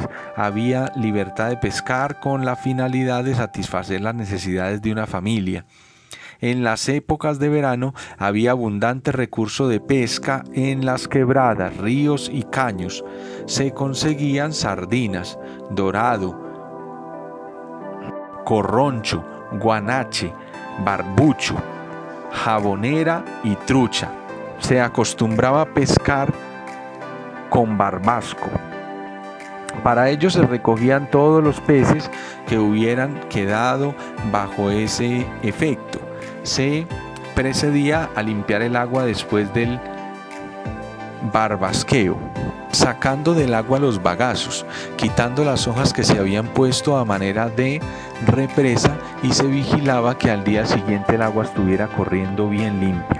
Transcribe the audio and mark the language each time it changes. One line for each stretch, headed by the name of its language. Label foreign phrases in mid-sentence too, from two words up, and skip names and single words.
Spanish: Había libertad de pescar con la finalidad de satisfacer las necesidades de una familia. En las épocas de verano había abundante recurso de pesca en las quebradas, ríos y caños. Se conseguían sardinas, dorado, corroncho, guanache, barbucho, jabonera y trucha. Se acostumbraba a pescar con barbasco. Para ello se recogían todos los peces que hubieran quedado bajo ese efecto. Se procedía a limpiar el agua después del barbasqueo, sacando del agua los bagazos, quitando las hojas que se habían puesto a manera de represa, y se vigilaba que al día siguiente el agua estuviera corriendo bien limpia.